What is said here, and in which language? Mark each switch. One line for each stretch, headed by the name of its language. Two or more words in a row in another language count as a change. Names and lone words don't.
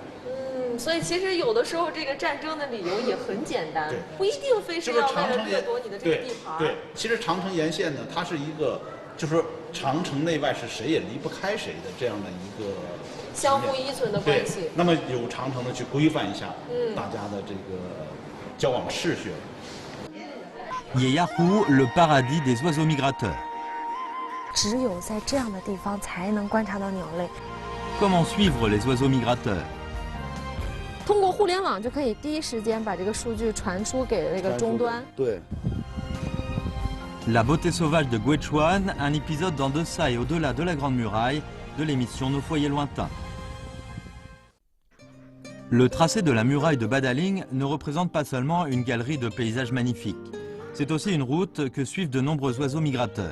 Chinese: 所以其实有的时候这个战争的理由也很简单，不一定非是要为了掠夺你的这个地盘。对，其实长城沿线呢，它是一个，就是长城内外是谁也离不开谁的这样的一个相互依存的关系。那么有长城的去规范一下大家的这个交往秩序。
French: Yeyahu, le paradis des oiseaux migrateurs.
Chinese: 只有在这样的地方才能观察到鸟类。
French: Comment suivre les oiseaux migrateurs?
Chinese: 通过互联网就可以第一时间把这个数据传输给这个终端。对。
French: La beauté sauvage de Guichuan, un épisode en deçà et au-delà de la Grande Muraille de l'émission Nos foyers lointains. Le tracé de la muraille de Badaling ne représente pas seulement une galerie de paysages magnifiques. C'est aussi une route que suivent de nombreux oiseaux migrateurs.